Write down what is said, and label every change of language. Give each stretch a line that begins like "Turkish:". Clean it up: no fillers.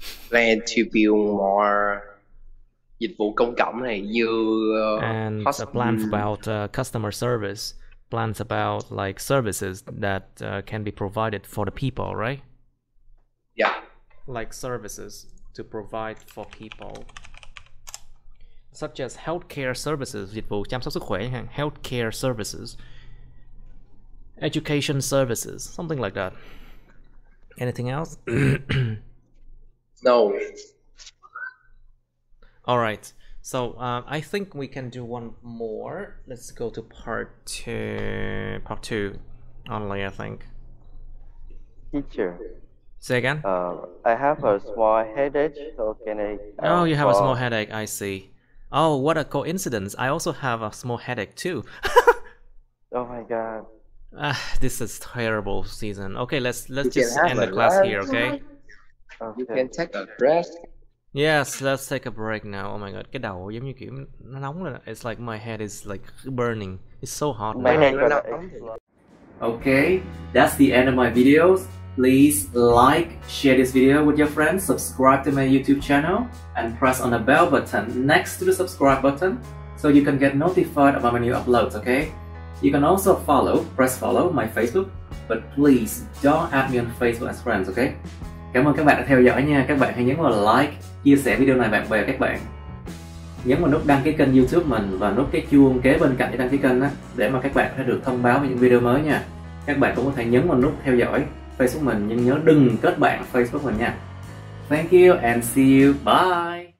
English: plan to build more
Vietnamese: dịch vụ công cộng này như
English: and plans about customer service, plans about like services that can be provided for the people, right? Yeah. Like services to provide for people, such as healthcare services,
Vietnamese: dịch vụ chăm sóc sức khỏe,
English: healthcare services, education services, something like that. Anything else? No. All right. So I think we can do one more. Let's go to part two only, I think. Teacher. Say again? I have a small headache, so can I... Oh, you have a small headache, I see. Oh, what a coincidence. I also have a small headache too. Oh my god. This is terrible season. Okay, let's just end the class here, okay? You can take a rest. Yes, let's take a break now. Oh my god,
Vietnamese: cái đầu giống như kiểu nó nóng lên.
English: It's like my head is like burning. It's so hot My now. head
Vietnamese: Nó
English: gonna
Vietnamese: nóng.
English: explode. Okay, that's the end of my videos. Please like, share this video with your friends, subscribe to my YouTube channel, and press on the bell button next to the subscribe button so you can get notified about my new uploads, okay? You can also press follow my Facebook, but please don't add me on Facebook as friends, okay?
Vietnamese: Cảm ơn các bạn đã theo dõi nha. Các bạn hãy nhấn vào like, chia sẻ video này bạn bè các bạn. Nhấn vào nút đăng ký kênh YouTube mình và nút cái chuông kế bên cạnh để đăng ký kênh á, để mà các bạn có thể được thông báo về những video mới nha. Các bạn cũng có thể nhấn vào nút theo dõi Facebook mình, nhưng nhớ đừng kết bạn Facebook mình nha.
English: Thank you and see you. Bye.